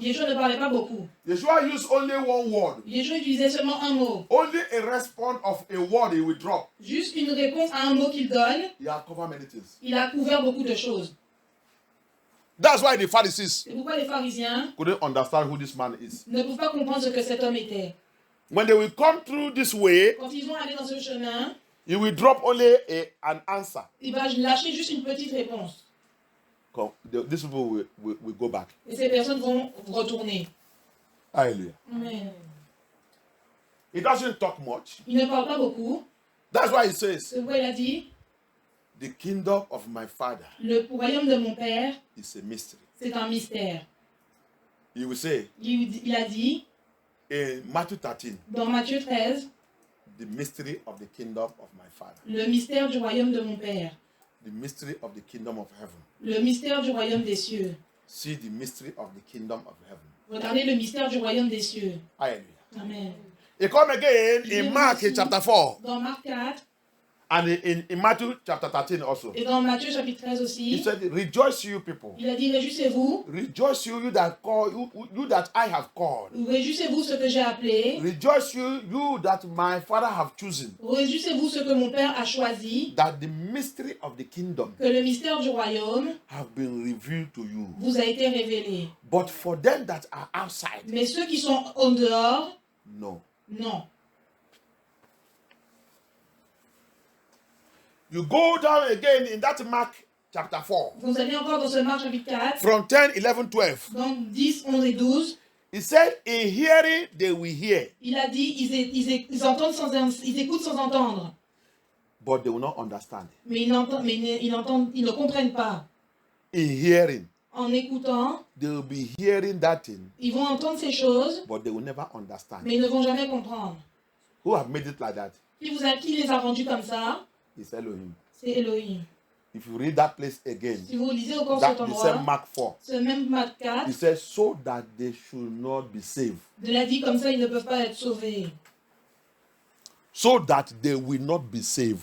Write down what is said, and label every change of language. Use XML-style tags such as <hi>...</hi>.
<fr>Yeshua ne parlait pas beaucoup.</fr> <en>Yeshua used only one word.</en> <fr>Yeshua utilisait seulement un mot.</fr> <en>Only a response of a word he will drop.</en> <fr>Juste une réponse à un mot qu'il donne,</fr> <en>He has covered many things.</en> <fr>il a couvert beaucoup de choses.</fr> <en>That's why the Pharisees</en> <fr>C'est pourquoi les pharisiens</fr> <en>couldn't understand who this man is.</en> <fr>ne peuvent pas comprendre ce que cet homme était.</fr> <en>When they will come through this way,</en> <fr>Quand ils vont aller dans ce chemin,</fr> <en>he will drop only an answer.</en> <fr>il va lâcher juste une petite réponse.</fr> <en>These people will go back.</en> <fr>Et ces personnes vont retourner. Hallelujah. Amen.</fr> <en>He doesn't talk much.</en> <fr>Il ne parle pas beaucoup.</fr> <en>That's why he says,</en> <fr>C'est pourquoi il a dit,</fr> <en>the kingdom of my father</en> <fr>le royaume de mon père,</fr> <en>is a mystery.</en> <fr>c'est un mystère.</fr> <en>He will say,</en> <fr>Il a dit,</fr> <en>In Matthew 13,</en> <fr>Dans Matthieu 13,</fr> <en>the mystery of the kingdom of my Father.</en> <fr>le mystère du royaume de mon Père.</fr> <en>The mystery of the kingdom of heaven.</en> <fr>Le mystère du royaume des cieux.</fr> <en>See the mystery of the kingdom of heaven.</en> <fr>Regardez le mystère du royaume des cieux. Hallelujah. Amen.</fr> <en>He come again in Mark chapter 4</en> <fr>Dans Marc 4</fr> <en>and in Matthew chapter 13 also.</en> <fr>et dans Matthieu chapitre 13</fr> <en>He</en> <fr>aussi,</fr> <en>said, rejoice you people.</en> <fr>il a dit réjouissez-vous.</fr> <en>Rejoice you that call you that I have called.</en> <fr>Réjouissez-vous ce que j'ai appelé.</fr> <en>Rejoice you that my Father have chosen.</en> <fr>Réjouissez-vous ce que mon Père a choisi.</fr> <en>That the mystery of the kingdom</en> <fr>Que le mystère du royaume</fr> <en>have been revealed to you.</en> <fr>vous a été révélé.</fr> <en>But for them that are outside,</en> <fr>Mais ceux qui sont en dehors,</fr> <en>no.</en> <fr>non.</fr> <en>You go down again in that Mark chapter 4.</en> <fr>Vous allez encore dans ce Marc chapitre 4,</fr> <en>From 10, 11, 12.</en> <fr>dans 10, 11 et 12.</fr> <en>He said, in hearing they will hear,</en> <fr>Il a dit, ils entendent ils écoutent sans entendre.</fr> <en>but they will not understand.</en> <fr>Mais ils ne comprennent pas.</fr> <en>In hearing,</en> <fr>En écoutant,</fr> <en>they will be hearing that thing,</en> <fr>ils vont entendre ces choses,</fr> <en>but they will never understand.</en> <fr>mais ils ne vont jamais comprendre.</fr> <en>Who have made it like that?</en> <fr>Qui les a rendus comme ça?</fr> <en>It's Elohim.</en> <fr>C'est Elohim.</fr> <en>If you read that place again,</en> <fr>Si vous lisez encore</fr> <en>that</en> <fr>cet</fr> <en>the same</en> <fr>endroit,</fr> <en>Mark 4,</en> <fr>ce même Marc 4,</fr> <en>he says, so that they should not be saved.</en> <fr>il a dit comme ça, ils ne peuvent pas être sauvés.</fr> <en>So that they will not be saved.</en>